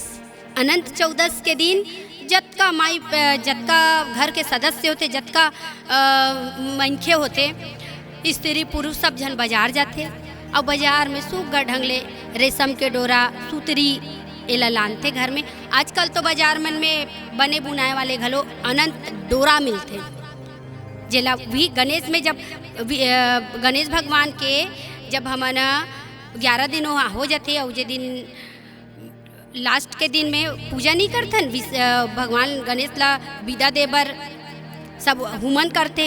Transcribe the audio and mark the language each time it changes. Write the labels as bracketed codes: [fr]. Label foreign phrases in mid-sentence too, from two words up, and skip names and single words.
[hne] अनंत चौदस के दिन जतका माई जतका घर के सदस्य होते, जतका मनखे होते, स्त्री पुरुष सब जन बाजार जाते। और बाजार में सुग्घर ढंग ले रेशम के डोरा सुतरी एला लानते घर में। आजकल तो बाजार मन में बने बुनाए वाले घलो अनंत डोरा मिलते, जेला भी गणेश में जब गणेश भगवान के जब हमन 11 दिन हो जाते और जे दिन लास्ट के दिन में पूजा नहीं करथन, भगवान गणेश ला विदा दे बर सब हुमन करते।